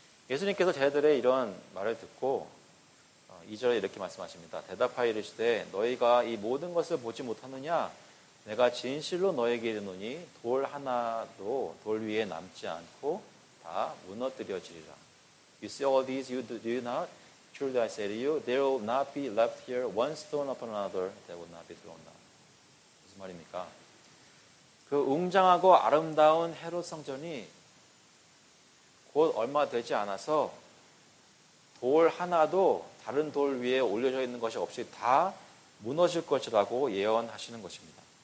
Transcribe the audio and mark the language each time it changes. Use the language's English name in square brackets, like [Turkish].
[Korean] 예수님께서 제자들의 이런 말을 듣고 2절에 이렇게 말씀하십니다. 대답하여 이르시되 너희가 이 모든 것을 보지 못하느냐? 내가 진실로 너에게 이르노니 돌 하나도 돌 위에 남지 않고 다 무너뜨려지리라. [English] You see all these, you do not? Truly I say to you, there will not be left here one stone upon another that will not be thrown down. [Korean] 무슨 말입니까? 그 웅장하고 아름다운 헤롯 성전이 곧 얼마 되지 않아서 돌 하나도 다른 돌 위에 올려져 있는 것이 없이 다 무너질 것이라고 예언하시는 것입니다.